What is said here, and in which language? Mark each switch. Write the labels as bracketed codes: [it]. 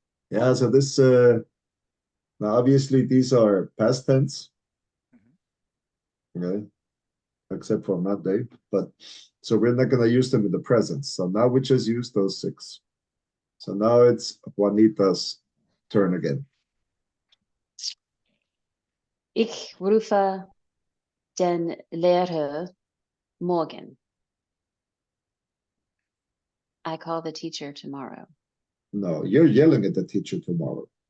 [en] Yeah, so this, now obviously these are past tense. Okay, except for Monday, but so we're not going to use them in the present. So now we just use those 6. So now it's Juanita's turn again. [de] Ich rufe den Lehrer morgen. [en] I call the teacher tomorrow. No, you're yelling at the teacher tomorrow.